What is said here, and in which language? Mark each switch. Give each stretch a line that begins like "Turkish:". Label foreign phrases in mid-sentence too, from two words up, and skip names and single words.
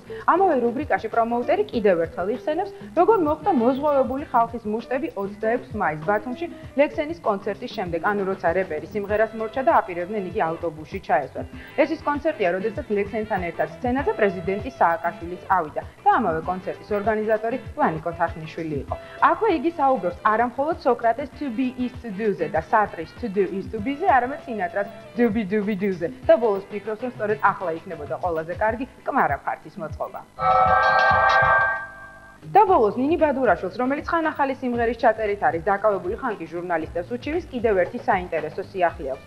Georgian: ამავე რუბრიკაში პრომოუტერი კიდევ ერთხელ იხსენებს, როგორ მოხდა მოზღვავებული ხალხის მუშტები 26 მაისს ბათუმში ლექსენის კონცერტის შემდეგ, ანუ როცა რეპერი სიმღერას მორჩა და აპირებდნენ იგი ავტობუსში ჩაესვათ. ეს ის კონცერტია, როდესაც ლექსენთან ერთად სცენაზე პრეზიდენტი სააკაშვილიც ავიდა და ამავე კონცერტის ორგანიზატორი ვანიკო თარხნიშვილი იყო. აქვე იგი საუბრობს არა მხოლოდ სოკრატეს
English: to be is to do-
Georgian: ზე და სარტრის
English: to do is to be-
Georgian: ზე, არამედ სინატრას დუბი-დუბი-დუზე და ბოლოს ფიქრობს, რომ სწორედ ახლა იქნებოდა ყველაზე კარგი კმარა ფართის მოწყობა. და ბოლოს ნინი ბადურაშვილს, რომელიც ხან ახალი სიმღერის ჩაწერით არის დაკავებული ხანკი ჟურნალისტებს უჩივის, კიდევ ერთი საინტერესო სიახლე აქვს.